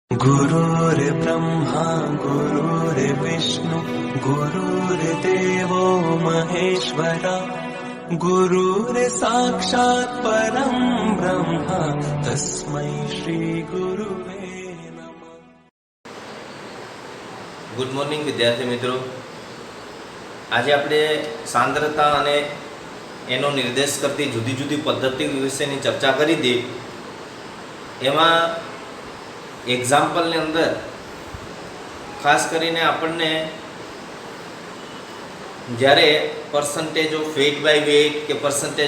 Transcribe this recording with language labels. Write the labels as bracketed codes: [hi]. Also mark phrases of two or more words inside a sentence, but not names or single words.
[sa] गुरुर्ब्रह्मा गुरुर्विष्णु गुरुर्देवो महेश्वरा गुरुर्साक्षात् परं ब्रह्म तस्मै श्री गुरुवे नमः। [en] Good morning [gu] વિદ્યાર્થી મિત્રો, આજે આપણે સાંદ્રતા અને એનો નિર્દેશ કરતી જુદી જુદી પદ્ધતિ વિશેની ચર્ચા કરી હતી. એમાં એક્ઝામ્પલની અંદર ખાસ કરીને આપણને જ્યારે [en] percentage of weight by weight [gu] કે પર્સન્ટેજ